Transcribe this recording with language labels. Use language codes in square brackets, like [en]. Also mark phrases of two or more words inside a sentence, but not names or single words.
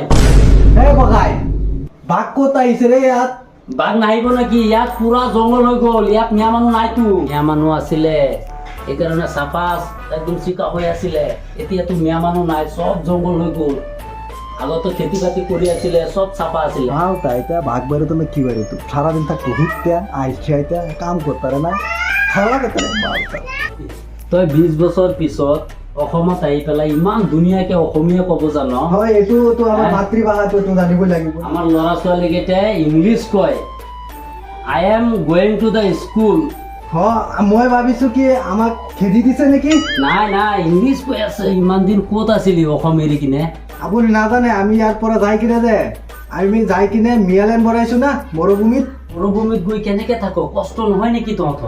[as] এই ককাই, বাঘ ক'ত আহিছে ৰে ইয়াত? বাঘ নাহিব নেকি? ইয়াত পুৰা জংঘল হৈ গ'ল, ইয়াত মিয়া মানুহ নাইতো। মিয়া মানুহ আছিলে সেইকাৰণে চাফা একদম চিকা হৈ আছিলে, এতিয়াতো মিয়া মানুহ নাই, চব জংঘল হৈ গ'ল। আগতে খেতি বাতি কৰি আছিলে, চব চাফা আছিলে। [bn] মালটা এটা ভাগ বেরো তুমি কি বেরো তুই সারাদিন থাকতো ঘুরতে আইসে আইতে কাম করতে পারে না, ভালো লাগে তোর মালটা। [as] তই 20 বছৰ পিছত অসমত আহি পেলাই ইমান ধুনীয়াকে অসমীয়া ক'ব জান। হয়, এইটো তো আমাৰ মাতৃভাষাটো তো জানিবই লাগিব। আমাৰ ল'ৰা ছোৱালীকেইটাই ইংলিছ কয়, [en] I am going to the school. [as] মই ভাবিছো কি আমাক খেদি দিছে নেকি? নাই নাই, ইংলিছ কৈ আছে। ইমান দিন ক'ত আছিলি অসম এৰি কিনে? আপুনি নাজানে আমি ইয়াৰ পৰা যাই কিনে যে আমি যাই কিনে মিয়ালেন বনাইছো না মৰুভূমিত। মৰুভূমিত গৈ কেনেকে থাকো? কষ্ট নহয় নেকি তহঁতৰ?